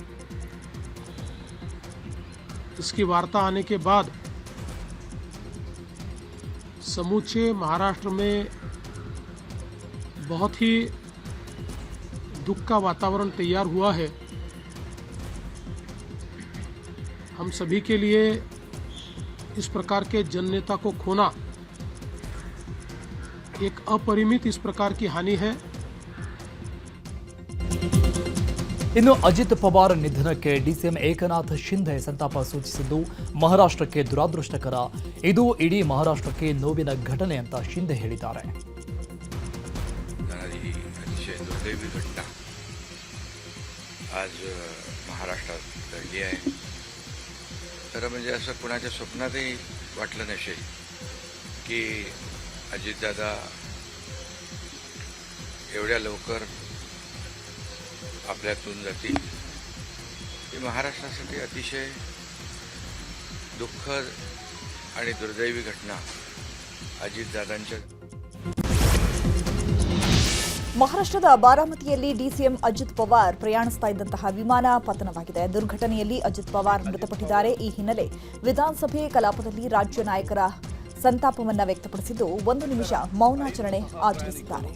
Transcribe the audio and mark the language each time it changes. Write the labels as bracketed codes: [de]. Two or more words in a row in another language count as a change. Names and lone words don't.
[hi] इसकी वार्ता आने के बाद समूचे महाराष्ट्र में बहुत ही दुख का वातावरण तैयार हुआ है। हम सभी के लिए इस प्रकार के जननेता को खोना एक अपरिमित इस प्रकार की हानि है। [kn] ಇನ್ನು ಅಜಿತ್ ಪವಾರ್ ನಿಧನಕ್ಕೆ ಡಿಸಿಎಂ ಏಕನಾಥ್ ಶಿಂಧೆ ಸಂತಾಪ ಸೂಚಿಸಿದ್ದು ಮಹಾರಾಷ್ಟ್ರಕ್ಕೆ ದುರಾದೃಷ್ಟಕರ, ಇದು ಇಡೀ ಮಹಾರಾಷ್ಟ್ರಕ್ಕೆ ನೋವಿನ ಘಟನೆ ಅಂತ ಶಿಂಧೆ ಹೇಳಿದ್ದಾರೆ. [mr] अतिशय दुर्दैवी घटना आज महाराष्ट्रात घडली आहे. तर म्हणजे असं कुणाच्या स्वप्नातही वाटलं नसेल की अजितदादा एवढ्या लवकर आपल्यातून जातील. ही महाराष्ट्रासाठी अतिशय दुःखद आणि दुर्दैवी घटना अजितदादांच्या. [kn] ಮಹಾರಾಷ್ಟ್ರದ ಬಾರಾಮತಿಯಲ್ಲಿ ಡಿಸಿಎಂ ಅಜಿತ್ ಪವಾರ್ ಪ್ರಯಾಣಿಸ್ತಾ ಇದ್ದಂತಹ ವಿಮಾನ ಪತನವಾಗಿದೆ. ದುರ್ಘಟನೆಯಲ್ಲಿ ಅಜಿತ್ ಪವಾರ್ ಮೃತಪಟ್ಟಿದ್ದಾರೆ. ಈ ಹಿನ್ನೆಲೆ ವಿಧಾನಸಭೆ ಕಲಾಪದಲ್ಲಿ ರಾಜ್ಯ ನಾಯಕರ ಸಂತಾಪವನ್ನ ವ್ಯಕ್ತಪಡಿಸಿದ್ದು 1 ನಿಮಿಷ ಮೌನಾಚರಣೆ ಆಚರಿಸಿದ್ದಾರೆ.